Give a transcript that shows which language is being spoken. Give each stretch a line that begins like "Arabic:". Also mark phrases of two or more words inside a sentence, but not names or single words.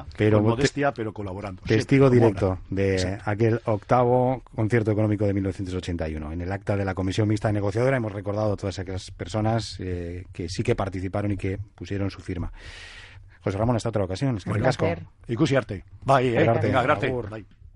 Spanish: Pero con modestia, pero colaborando. Testigo siempre, directo de Exacto. aquel octavo concierto económico de 1981. En el acta de la Comisión Mixta Negociadora hemos recordado a todas aquellas personas que sí que participaron y que pusieron su firma. José Ramón, hasta otra ocasión. Es que Un ricasco. placer.
Basque: Ikusi arte. Bai, Arte.
Spanish: venga, gracias.
Basque: Agur. Bai.